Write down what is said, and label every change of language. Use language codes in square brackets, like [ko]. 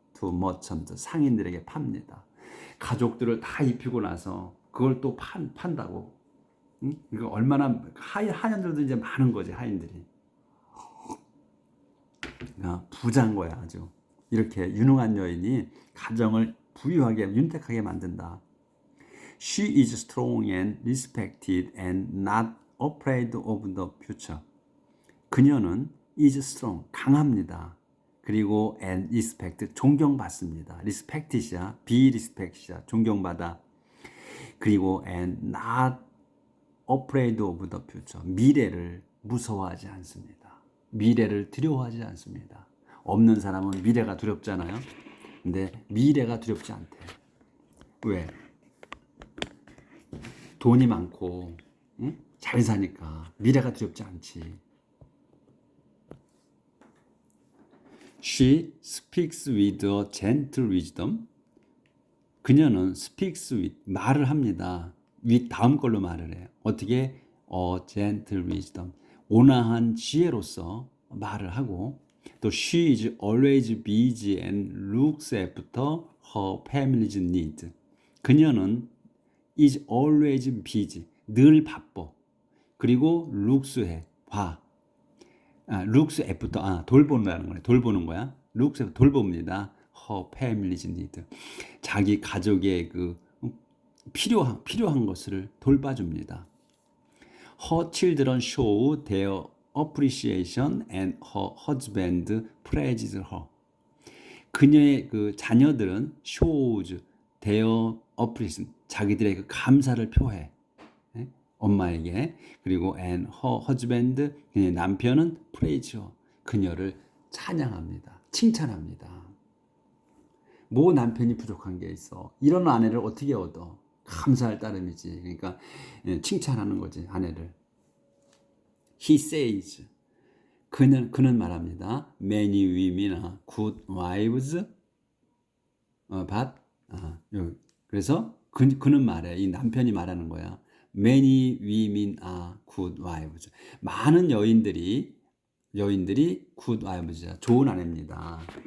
[ko] to merchant, 상인들에게 팝니다. 가족들을 다 입히고 나서 그걸 또 판다고. 응? 이거 얼마나 하인들도 이제 많은 거지. 하인들이. 부자인 거야 아주. 이렇게 유능한 여인이 가정을 부유하게 윤택하게 만든다. [en] She is strong and respected and not afraid of the future. [ko] 그녀는 [en] is strong, [ko] 강합니다. 그리고 [en] and respect, [ko] 존경받습니다. [en] respect이야, be respect이야, [ko] 존경받아. 그리고 [en] and not afraid of the future, [ko] 미래를 무서워하지 않습니다. 미래를 두려워하지 않습니다. 없는 사람은 미래가 두렵잖아요. 근데 미래가 두렵지 않대. 왜? 돈이 많고 응? 잘 사니까 미래가 두렵지 않지. [en] She speaks with a gentle wisdom. [ko] 그녀는 [en] speaks with, [ko] 말을 합니다. with 다음 걸로 말을 해요. 어떻게? [en] a gentle wisdom, [ko] 온화한 지혜로서 말을 하고. 또 [en] she is always busy and looks after her family's need. [ko] 그녀는 [en] is always busy, [ko] 늘 바빠. 그리고 looks해, 봐. looks after, 돌보는 거야. 돌보는 거야. [en] looks after, [ko] 돌봅니다. [en] her family's need. [ko] 자기 가족의 필요한 것을 돌봐줍니다. [en] Her children show their appreciation and her husband praised her. [ko] 그녀의 그 자녀들은 [en] shows their appreciation, [ko] 자기들의 그 감사를 표해. 예? 엄마에게. 그리고 [en] and her husband, [ko] 그녀의 남편은 [en] praise her, [ko] 그녀를 찬양합니다. 칭찬합니다. 뭐 남편이 부족한 게 있어. 이런 아내를 어떻게 얻어? 감사할 따름이지. 그러니까 칭찬하는 거지, 아내를. [en] He says, [ko] 그는 말합니다. [en] Many women are good wives, but [ko] 그래서 그는 말해. 이 남편이 말하는 거야. [en] Many women are good wives. [ko] 많은 여인들이 [en] good wives야. [ko] 좋은 아내입니다.